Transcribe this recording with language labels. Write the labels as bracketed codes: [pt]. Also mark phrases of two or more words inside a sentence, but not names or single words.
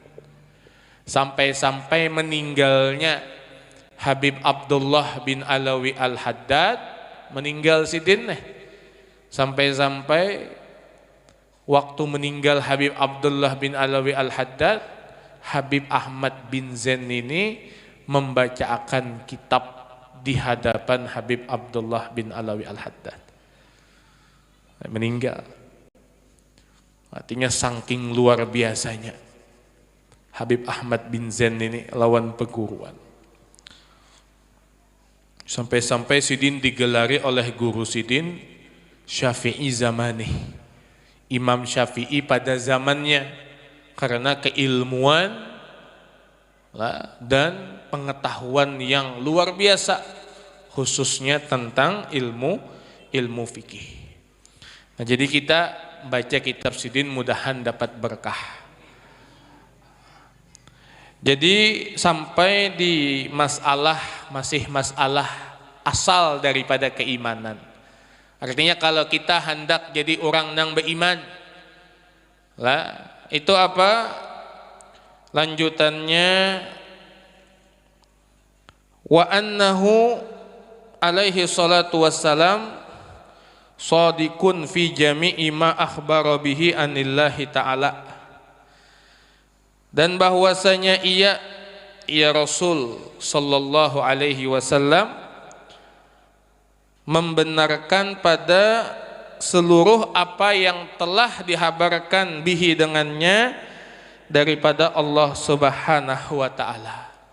[id] Sampai-sampai meninggalnya Habib Abdullah bin Alawi Al-Haddad, meninggal sidin nih. Sampai-sampai waktu meninggal Habib Abdullah bin Alawi Al-Haddad, Habib Ahmad bin Zain ini membacakan kitab di hadapan Habib Abdullah bin Alawi Al-Haddad. Meninggal. Artinya saking luar biasanya Habib Ahmad bin Zain ini lawan perguruan. Sampai-sampai Sidin digelari oleh guru Sidin Syafi'i zamani, Imam Syafi'i pada zamannya, karena keilmuan dan pengetahuan yang luar biasa khususnya tentang ilmu fikih. Nah, jadi kita baca kitab Sidin mudahan dapat berkah. Jadi sampai di masih masalah asal daripada keimanan. Artinya kalau kita hendak jadi orang yang beriman, lah itu apa? Lanjutannya, [ar] وأنه عليه الصلاة والسلام صادق في جميع ما أخبر به عن الله تعالى. [id] Dan bahwasanya ia Rasul [ar] صلى الله عليه وسلم [id] membenarkan pada seluruh apa yang telah dihabarkan bihi dengannya daripada Allah [ar] سبحانه وتعالى.